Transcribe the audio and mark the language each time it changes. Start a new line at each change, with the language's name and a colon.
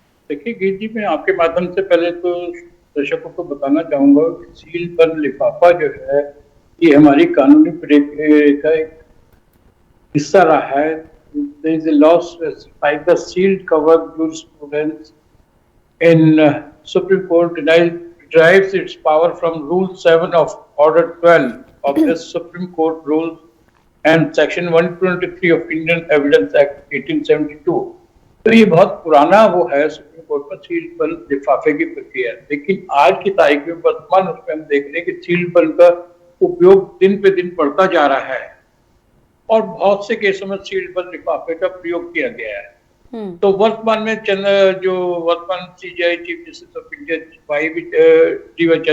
Hindi: देखिए गीत जी, मैं आपके माध्यम से पहले तो दर्शकों को बताना चाहूंगा कि सीलबंद लिफाफा जो है ये हमारी कानूनी प्रक्रिया का एक हिस्सा रहा है।
English: There is a law specified the sealed cover jurisprudence in Supreme Court derives its power from Rule 7 of Order 12 of the Supreme Court Rules and Section 123 of Indian Evidence Act 1872।
Hindi: तो ये बहुत पुराना वो है सुप्रीम कोर्ट का सीलबंद लिफाफे की प्रक्रिया। लेकिन आज की तारीख में वर्तमान उसमें हम देख रहे हैं कि सीलबंद का उपयोग दिन पे दिन बढ़ता जा रहा है और बहुत से केसों में सीलबंद लिफाफे का प्रयोग किया गया है। तो वर्तमान में जो वर्तमान CJI chief justice of India भाई डी.वाई.